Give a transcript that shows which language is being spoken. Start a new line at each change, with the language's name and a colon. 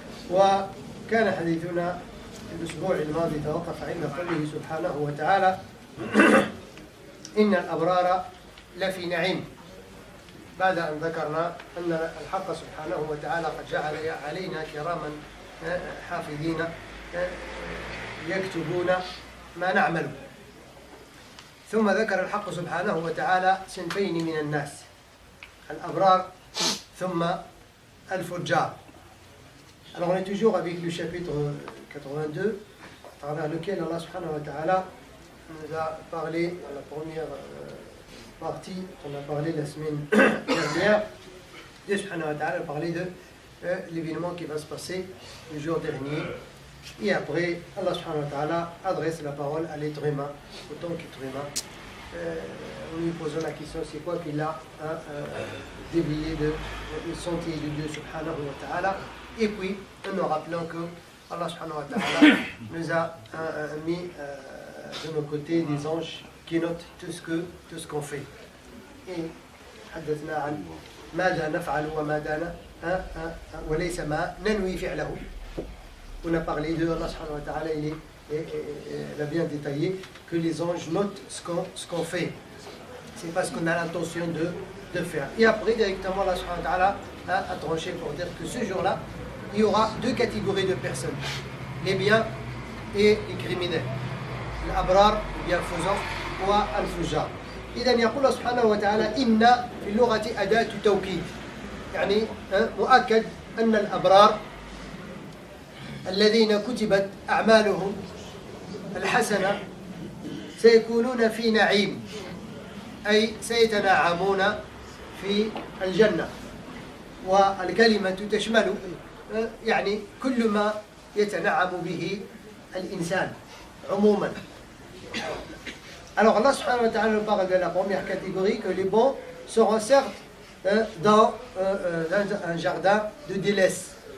Arabic: وكان حديثنا في الأسبوع الماضي توقف عند قوله سبحانه وتعالى إن الأبرار لفي نعيم، بعد أن ذكرنا أن الحق سبحانه وتعالى قد جعل علينا كراما حافظين يكتبون ما نعمل. ثم ذكر الحق سبحانه وتعالى صنفين من الناس، الأبرار ثم الفجار.
French: Alors on est toujours avec le chapitre 82, à travers lequel Allah subhanahu wa ta'ala nous a parlé dans la première partie, on a parlé la semaine dernière. Dieu subhanahu wa ta'ala a parlé de l'événement qui va se passer le jour dernier. Et après, Allah subhanahu wa ta'ala adresse la parole à l'être humain, autant qu'être humain. En lui posant la question, c'est quoi qu'il a dévié de sentier de Dieu subhanahu wa ta'ala. Et puis, en nous rappelant que Allah subhanahu wa ta'ala nous a mis de nos côtés des anges qui notent tout ce qu'on fait.
Arabic: Et حدثنا عن ماذا نفعل وماذا وليس ما ننوي فعله.
French: On a parlé de Allah subhanahu wa ta'ala, il a bien détaillé que les anges notent ce qu'on fait. C'est parce qu'on a l'intention de faire. Et après, directement, Allah subhanahu wa ta'ala a tranché pour dire que ce jour-là, il y aura deux catégories de personnes, les biens et les criminels.
Arabic: الأبرار bienfaisants والفجار. إذن يقول الله سبحانه وتعالى إن في اللغة أداة توكيد، يعني مؤكد أن الأبرار الذين كتبت أعمالهم الحسنة سيكونون في نعيم، أي سيتنعمون في الجنة. والكلمة تشمل يعني كل ما يتنعم به الإنسان عموما.
French: Alors Allah subhanahu wa ta'ala nous parle de la première catégorie, que les bons seront certes dans un jardin de délices.